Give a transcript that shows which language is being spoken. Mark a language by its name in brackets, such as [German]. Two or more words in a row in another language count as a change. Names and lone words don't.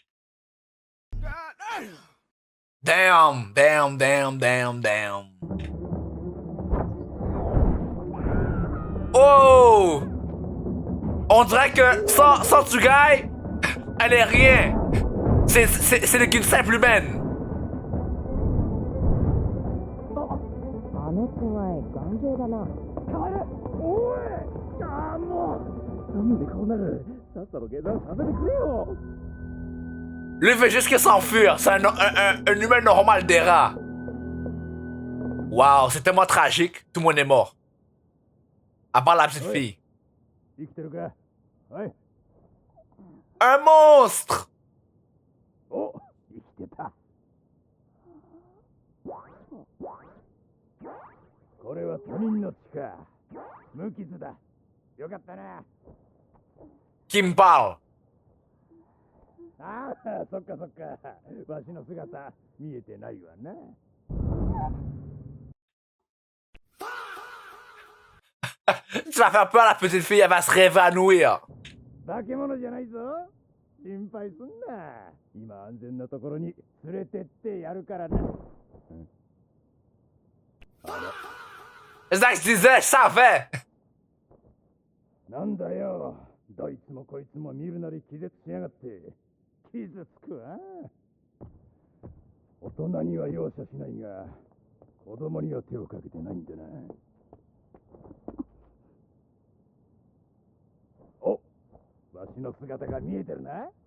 [English] Damn, damn, damn, damn, damn. Oh! [French] On dirait que sans Tsugai, elle est rien. C'est qu'une simple humaine. [Japanese] あのつがい頑丈だな。変わる。おい。ああもう。なんでこうなる。さっさと下山させてくれよ。 [French] Lui fait juste que s'enfuir. C'est un humain normal des rats. Waouh, c'est tellement tragique. Tout le monde est mort. À part la petite fille. [Japanese] 生きてるか。はい。 [French] Un monstre! [Japanese] けた。これは他人の血か。無傷だ。よかったな。 [French] Qui me parle? [Japanese] ああ、そっかそっか。わしの姿見えてないわな。 [French] Tu vas faire peur à la petite fille, elle va se réévanouir. [Japanese] 化け物じゃないぞ。心配すんな。今安全なところに連れてってやるからな。 [French] C'est ça que je disais, je savais. [Japanese] なんだよ。どいつもこいつも見るなり気絶しやがって。傷つくわ。大人には容赦しないが、子供には手をかけてないんだな。お、わしの姿が見えてるな。